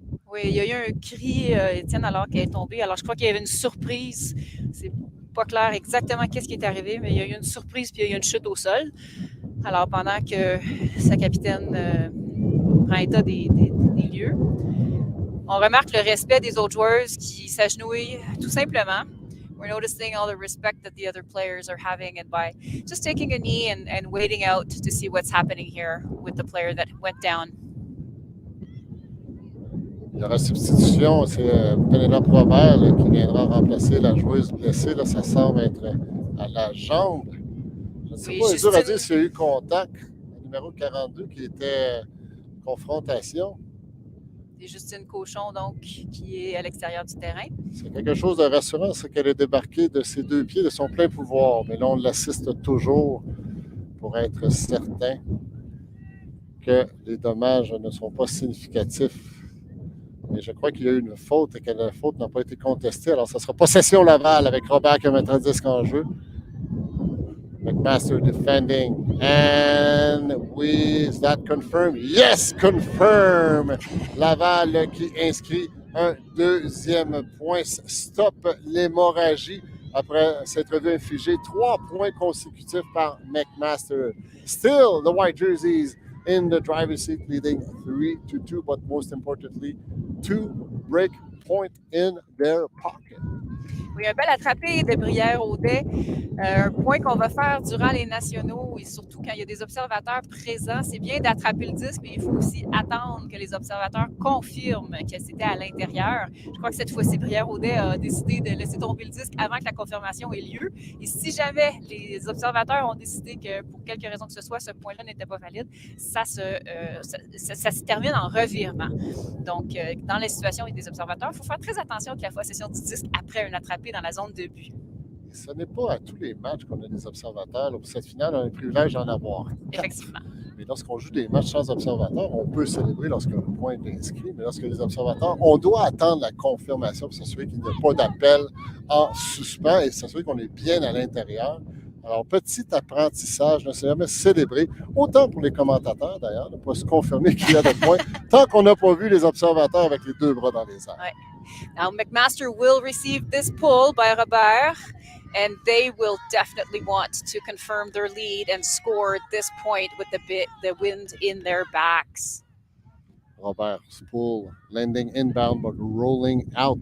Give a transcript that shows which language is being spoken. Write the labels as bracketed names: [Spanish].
[French] Oui, il y a eu un cri, Étienne, alors qu'elle est tombée. Alors, je crois qu'il y avait une surprise. C'est pas clair exactement qu'est-ce qui est arrivé, mais il y a eu une surprise puis il y a eu une chute au sol. Alors, pendant que sa capitaine prend état des lieux, on remarque le respect des autres joueuses qui s'agenouillent tout simplement. [English] We're noticing all the respect that the other players are having and by just taking a knee and waiting out to see what's happening here with the player that went down. [French] Il y aura substitution, c'est Penelope Robert là, qui viendra remplacer la joueuse blessée. Là, ça semble être à la jambe. Je ne sais pas, c'est dur à dire s'il y a eu contact. Le numéro 42 qui était confrontation. C'est Justine Cochon, donc, qui est à l'extérieur du terrain. C'est quelque chose de rassurant, c'est qu'elle est débarquée de ses 2 pieds, de son plein pouvoir. Mais là, on l'assiste toujours pour être certain que les dommages ne sont pas significatifs. Mais je crois qu'il y a eu une faute et que la faute n'a pas été contestée. Alors, ça sera possession Laval avec Robert qui mettra le disque en jeu. [English] McMaster defending. And is that confirmed? Yes, confirm! [French] Laval qui inscrit un 2e point. Stop l'hémorragie après s'être vu infliger 3 points consécutifs par McMaster. [English] Still, the white jerseys in the driver's seat, leading 3-2, but most importantly, 2 break point in their pocket. [French] Oui, un bel attrapé de Brière-Audet. Un point qu'on va faire durant les nationaux et surtout quand il y a des observateurs présents. C'est bien d'attraper le disque, mais il faut aussi attendre que les observateurs confirment que c'était à l'intérieur. Je crois que cette fois-ci, Brière-Audet a décidé de laisser tomber le disque avant que la confirmation ait lieu. Et si jamais les observateurs ont décidé que pour quelque raison que ce soit, ce point-là n'était pas valide, ça se termine en revirement. Donc, dans la situation avec des observateurs, il faut faire très attention avec la possession du disque après un attrapé dans la zone de but. Ce n'est pas à tous les matchs qu'on a des observateurs. Pour cette finale, on a le privilège d'en avoir 4. Effectivement. Mais lorsqu'on joue des matchs sans observateurs, on peut célébrer lorsque le point est inscrit. Mais lorsque les observateurs, on doit attendre la confirmation pour s'assurer qu'il n'y a pas d'appel en suspens et s'assurer qu'on est bien à l'intérieur. Alors, petit apprentissage, ne s'est jamais célébré, autant pour les commentateurs d'ailleurs, de ne pas se confirmer qu'il y a de points, tant qu'on n'a pas vu les observateurs avec les deux bras dans les airs. Ouais. [English] Now, McMaster will receive this pull by Robert, and they will definitely want to confirm their lead and score this point with the wind in their backs. Robert's pull, landing inbound but rolling out.